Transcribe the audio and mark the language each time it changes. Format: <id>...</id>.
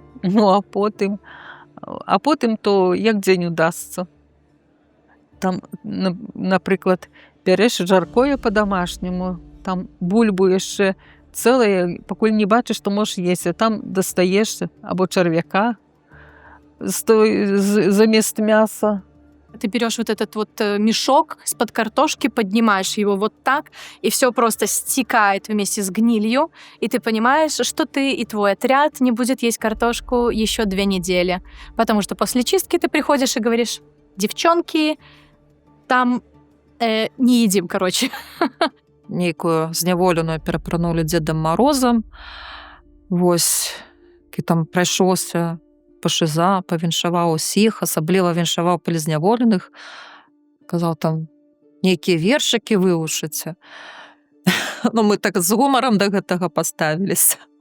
<be>Ну, а потым то як дзень удасца. Там, напрыклад, бярэш жаркое па-дамашняму, там бульбу яшчэ цэлае, пакуль не бачыш, што можаш есці, там дастаеш або чарвяка замест мяса.</be> <ru>Ты берешь вот этот вот мешок из-под картошки, поднимаешь его вот так, и все просто стекает вместе с гнилью, и ты понимаешь, что ты и твой отряд не будет есть картошку еще 2 недели. Потому что после чистки ты приходишь и говоришь: девчонки, там не едим, короче.</ru> <be>Нейкую зняволеную перапранулі Дзедам Марозам. Вось, які там прайшоўся па шыза, павіншаваў усіх, асабліва віншаваў палізняволеных. Казаў там, нейкія вершыкі вывучыце. Ну, мы так з гумарам да гэтага паставіліся.</be>